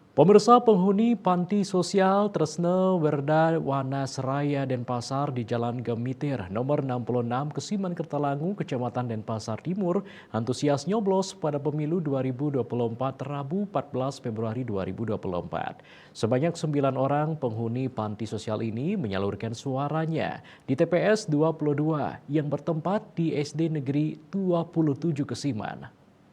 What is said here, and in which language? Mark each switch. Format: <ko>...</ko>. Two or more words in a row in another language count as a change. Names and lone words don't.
<id>Pemirsa penghuni panti sosial Tresna Werda Wana Seraya Denpasar di Jalan Gemitir nomor 66 Kesiman Kertalangu, Kecamatan Denpasar Timur, antusias nyoblos pada pemilu 2024 Rabu 14 Februari 2024. Sebanyak 9 orang penghuni panti sosial ini menyalurkan suaranya di TPS 22 yang bertempat di SD Negeri 27 Kesiman.</id>